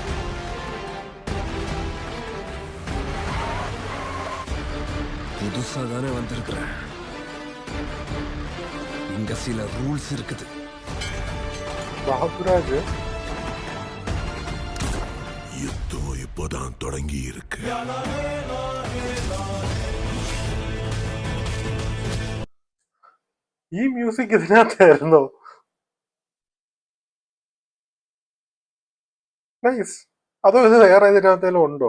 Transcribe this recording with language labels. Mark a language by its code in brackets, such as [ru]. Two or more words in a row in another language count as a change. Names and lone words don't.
[ta] புதுசா தானே வந்திருக்கிறேன், இங்க சில ரூல்ஸ் இருக்குது. பாபுராஜ், யுத்தம் இப்போதான் தொடங்கி இருக்கு. [ml] ഈ മ്യൂസിക് ഇതിനകത്തായിരുന്നോ? നൈസ്. അതോ ഇത് വേറെ ഇതിനകത്തേലും ഉണ്ടോ?